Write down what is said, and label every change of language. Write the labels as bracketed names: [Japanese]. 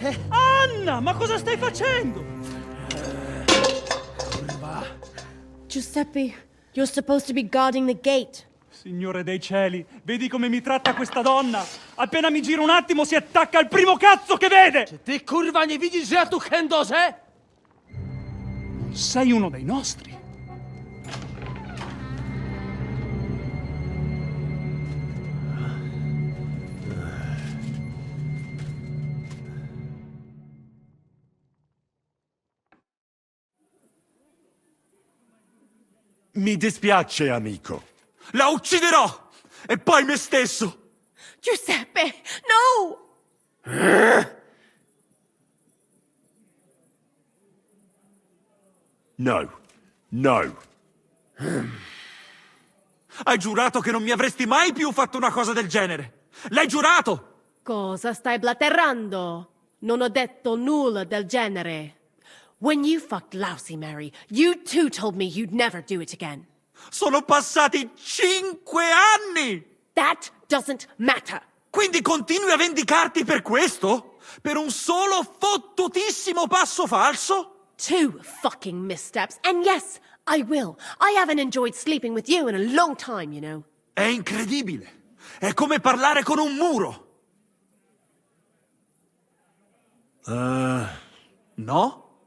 [Italian] Anna, ma cosa stai facendo? [English] Giuseppe, you're supposed to be guarding the gate. [Italian] Signore dei cieli, vedi come mi tratta questa donna? Appena mi giro un attimo si attacca al primo cazzo che vede! [Polish] Czy ty kurwa nie widzisz, że ja tu chędożę? [Italian] Non sei uno dei nostri. Mi dispiace, amico. La ucciderò! E poi me stesso! Giuseppe, no! No. No. Hai giurato che non mi avresti mai più fatto una cosa del genere! L'hai giurato! Cosa stai blatterando? Non ho detto nulla del genere. [English] When you fucked Lousy Mary, you too told me you'd never do it again. [Italian] Sono passati 5 anni! [English] That doesn't matter. [Italian] Quindi continui a vendicarti per questo? Per un solo fottutissimo passo falso? [English] 2 fucking missteps, and yes, I will. I haven't enjoyed sleeping with you in a long time, you know. [Italian] È incredibile. È come parlare con un muro. No?